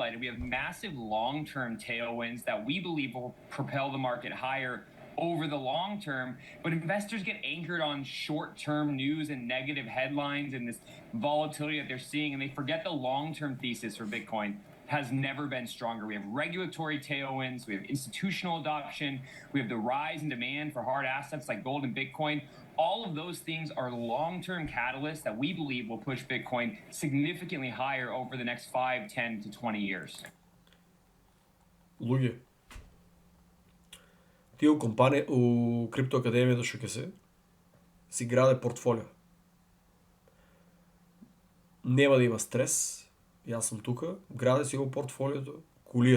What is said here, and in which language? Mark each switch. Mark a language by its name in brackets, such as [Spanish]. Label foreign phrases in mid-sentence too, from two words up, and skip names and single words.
[English] We have massive long-term tailwinds that we believe will propel the market higher over the long term, but investors get anchored on short-term news and negative headlines and this volatility that they're seeing, and they forget the long-term thesis for Bitcoin has never been stronger. We have regulatory tailwinds, we have institutional adoption, we have the rise in demand for hard assets like gold and Bitcoin. All of those things are long-term catalysts that we believe will push Bitcoin significantly higher over the next 5, 10 to 20 years. [Macedonian] Луѓе, тие у Крипто Академијата што ќе си граде портфолио. Нема да има стрес, јас сум тука, граде си го портфолиото, кулира.